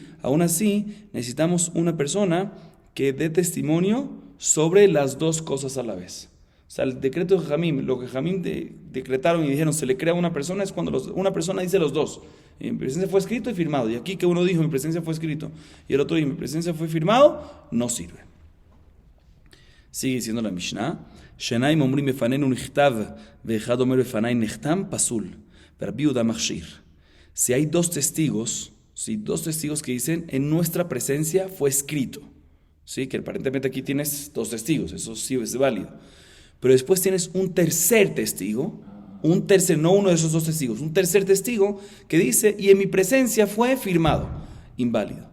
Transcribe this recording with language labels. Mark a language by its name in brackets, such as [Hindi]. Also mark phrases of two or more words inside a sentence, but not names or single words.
[Spanish] Aún así, necesitamos una persona que dé testimonio sobre las dos cosas a la vez. O sea, el decreto de Jajamim, lo que Jajamim decretaron y dijeron, se le crea a una persona, es cuando una persona dice los dos. En mi presencia fue escrito y firmado. Y aquí que uno dijo, mi presencia fue escrito, y el otro dijo, mi presencia fue firmado, no sirve. Sigue diciendo la Mishnah: [Hebrew] שניים אומרים בפנינו נכתב ואחד אומר בפני נחתם פסול. רבי יהודה מכשיר. [Spanish] Si hay dos testigos que dicen en nuestra presencia fue escrito, sí, que aparentemente aquí tienes dos testigos, eso sí es válido. Pero después tienes un tercer testigo, no uno de esos dos testigos, un tercer testigo que dice y en mi presencia fue firmado, inválido.